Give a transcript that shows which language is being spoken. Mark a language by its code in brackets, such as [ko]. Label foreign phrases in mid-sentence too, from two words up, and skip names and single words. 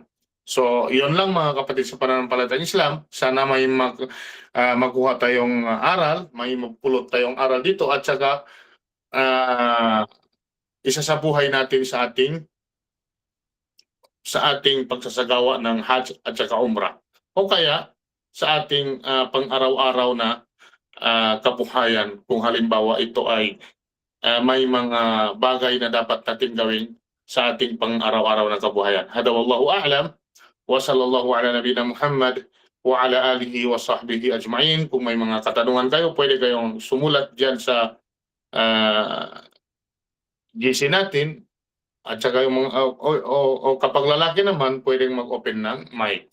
[tl] So, yun lang, mga kapatid sa pananampalatayang Islam. Sana may magkuha tayong aral, may magpulot tayong aral dito, at saka isa sa buhay natin sa ating sa ating pagsasagawa ng Hajj at saka Umrah. O kaya sa ating pang-araw-araw na kabuhayan kung halimbawa ito ay may mga bagay na dapat natin gawin sa ating pang-araw-araw na kabuhayan. [ar] هذا والله أعلم وصلى الله على نبينا محمد وعلى آله وصحبه أجمعين. [tl] Kung may mga katanungan kayo, pwede kayong sumulat diyan sa GC natin at saka yung mga o kapag lalaki naman pwedeng mag-open ng mic.